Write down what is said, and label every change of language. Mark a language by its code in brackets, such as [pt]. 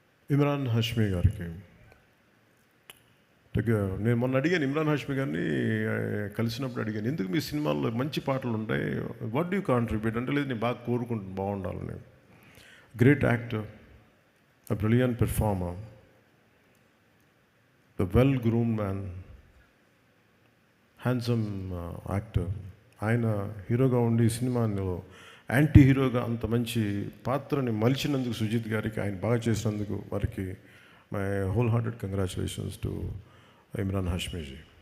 [te] ఇమ్రాన్ హష్మీ గారికి నేను మొన్న అడిగాను, ఇమ్రాన్ హష్మీ గారిని కలిసినప్పుడు అడిగాను, ఎందుకు మీ సినిమాల్లో మంచి పాటలు ఉంటాయి, [en] what do you contribute [te] అంటే, లేదు నేను బాగా కోరుకుంటున్నాను బాగుండాలని. [en] Great actor, a brilliant performer, the well-groomed man, handsome actor. [te] ఆయన హీరోగా ఉండి సినిమాలో యాంటీ హీరోగా అంత మంచి పాత్రని మలిచినందుకు సుజిత్ గారికి, ఆయన బాగా చేసినందుకు వారికి [en] my whole hearted congratulations to [te] Imran హష్మీజీ.